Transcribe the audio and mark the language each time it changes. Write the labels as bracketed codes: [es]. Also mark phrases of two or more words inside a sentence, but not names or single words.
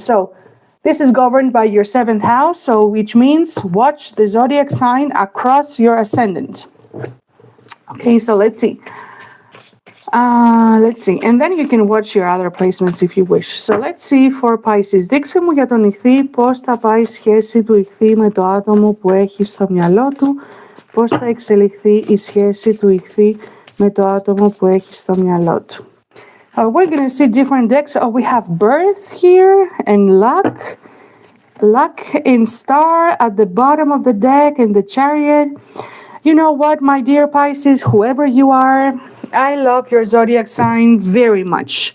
[en] So this is governed by your 7th house, so which means watch the zodiac sign across your ascendant. Okay, so let's see. And then you can watch your other placements if you wish. So let's see for Pisces. [el] Δείξε μου για τον Ιχθύ πώς θα πάει η σχέση του Ιχθύ με το άτομο που έχει στο μυαλό του, πώς θα εξελιχθεί η σχέση του Ιχθύ με το άτομο που έχει στο μυαλό του. [en] We're going to see different decks. We have birth here and luck. Luck and star at the bottom of the deck, and the chariot. You know what, my dear Pisces, whoever you are, I love your zodiac sign very much.